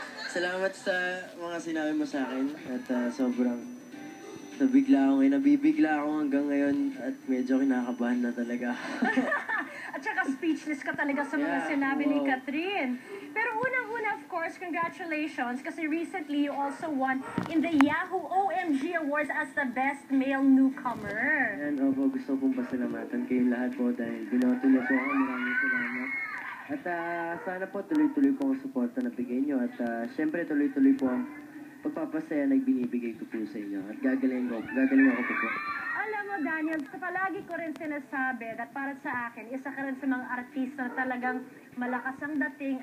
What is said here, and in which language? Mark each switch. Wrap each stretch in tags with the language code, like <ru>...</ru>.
<tl>Salamat sa mga sinabi mo sa akin. At sobrang nabigla ako ngayon. Nabibigla ako hanggang ngayon. At medyo kinakabahan na talaga. At saka speechless ka talaga sa mga sinabi ni Catherine. Pero unang-una, of course, congratulations.</tl> <en>Kasi recently, you also won in the Yahoo OMG Awards as the Best Male Newcomer.</en> <tl>Yan, opo. Gusto kong pasalamatan kayong lahat po dahil binoto niyo po ako. Maraming salamat. At sana po tuloy-tuloy po ang suporta na bigay niyo. At syempre tuloy-tuloy po ang pagpapasaya na binibigay ko po sa inyo. At gagaling ako po. Alam mo, Daniel, palagi ko rin sinasabi that para sa akin, isa ka rin sa mga artista na talagang malakas ang dating.</tl>